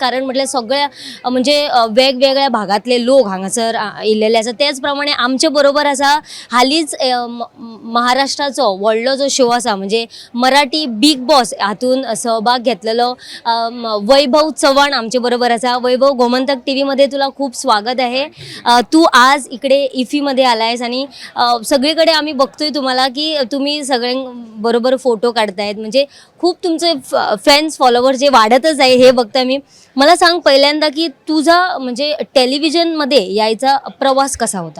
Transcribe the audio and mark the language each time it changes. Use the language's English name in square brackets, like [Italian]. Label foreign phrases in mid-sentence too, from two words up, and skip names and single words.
[Konkani] कारण म्हटल्यार सगळ्या वेगवेगळ्या भागांतले लोक हांगासर येयल्लेले आसा. तेच प्रमाणे आमचे बरोबर आसा हालींच महाराष्ट्राचो व्हडलो जो शो आसा म्हणजे मराठी बिग बॉस हातून सहभाग घेतलेलो वैभव चव्हाण आमचे बरोबर आसा. [Marathi] वैभव, गोमंतक टीव्हीमध्ये तुला खूप स्वागत आहे. तू आज इकडे इफीमध्ये आलायस आणि सगळीकडे आम्ही बघतोय तुम्हाला की तुम्ही सगळ्यांबरोबर फोटो काढतायत. म्हणजे खूप तुमचे फॅन्स फॉलोवर जे वाढतच आहे हे बघताय मी. मला सांग पहिल्यांदा की तुझा म्हणजे टेलिव्हिजनमध्ये यायचा प्रवास कसा होता?